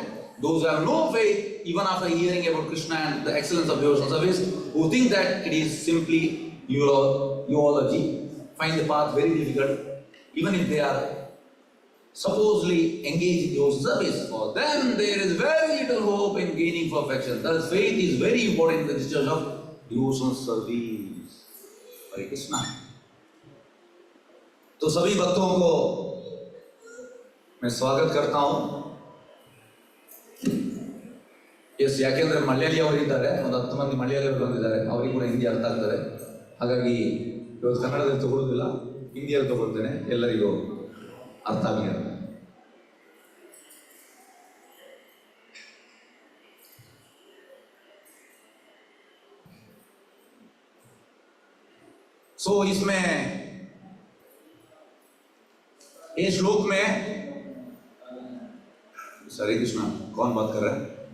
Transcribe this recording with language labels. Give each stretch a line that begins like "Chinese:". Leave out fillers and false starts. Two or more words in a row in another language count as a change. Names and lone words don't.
English: Those who have no faith, even after hearing about Krishna and the excellence of devotional service, who think that it is simply eulogy, find the path very difficult, even if they are supposedly engaged in devotional service. For them, there is very little hope in gaining perfection. Thus, faith is very important in the discharge of devotional service. Hare Krishna.
Hindi: तो सभी भक्तों को मैं स्वागत करता हूं.
Kannada: ಎಸ್ ಯಾಕೆಂದ್ರೆ ಮಲಯಾಳಿ ಅವರು ಇದ್ದಾರೆ, ಒಂದು 10 ಮಂದಿ ಮಲಯಾಳಿಯವರು ಬಂದಿದ್ದಾರೆ, ಅವರಿಗೆ ಕೂಡ ಹಿಂದಿ ಅರ್ಥ ಆಗ್ತಾರೆ. ಹಾಗಾಗಿ ಇವತ್ತು ಕನ್ನಡದಲ್ಲಿ ತಗೊಳ್ಳೋದಿಲ್ಲ, ಹಿಂದಿಯಲ್ಲಿ ತಗೊಳ್ತೇನೆ, ಎಲ್ಲರಿಗೂ ಅರ್ಥ ಆಗಿದೆ.
Hindi: सो इसमें ये श्लोक में हरे कृष्णा कौन बात कर रहा है?